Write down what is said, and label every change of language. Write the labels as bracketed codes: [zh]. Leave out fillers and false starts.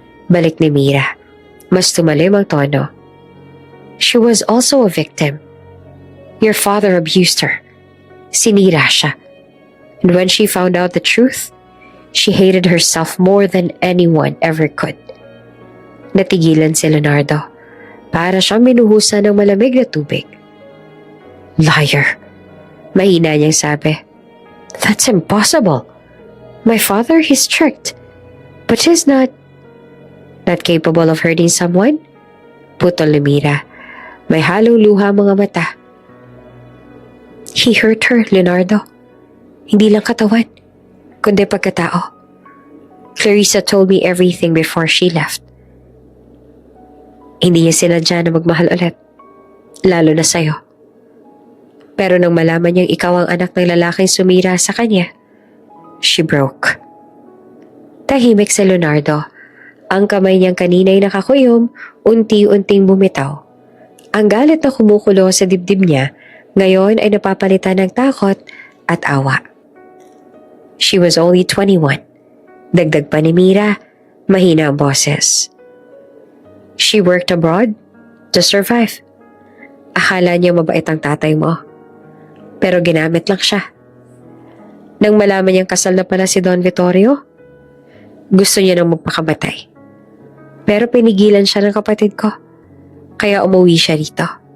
[tl] Balik ni Mira. Mas tumalim ang tono. [en] She was also a victim. Your father abused her. [tl] Sinira siya. [en] And when she found out the truth, she hated herself more than anyone ever could. [tl] Natigilan si Leonardo. Para siyang minuhusan ng malamig na tubig. [en] Liar. [tl] Mahina niyang sabi. [en] That's impossible. My father, he's strict. But he's not capable of hurting someone? [tl] Putol ni Mira. May halong luha mga mata. [en] He hurt her, [tl] Leonardo. Hindi lang katawan, kundi pagkatao. [en] Clarissa told me everything before she left. [tl] Hindi niya sinadya na magmahal ulit, lalo na sa'yo. Pero nang malaman niyang ikaw ang anak ng lalaking sumira sa kanya, [en] she broke. [tl] Tahimik si Leonardo. Ang kamay niyang kanina'y nakakuyom, unti-unting bumitaw. Ang galit na kumukulo sa dibdib niya, ngayon ay napapalitan ng takot at awa. [en] She was only 21. [tl] Dagdag pa ni Mira, mahina ang boses. [en] She worked abroad to survive. [tl] Akala niya mabait ang tatay mo. Pero ginamit lang siya. Nang malaman niyang kasal na pala si Don Vittorio, gusto niya nang magpakamatay. Pero pinigilan siya ng kapatid ko, kaya umuwi siya rito.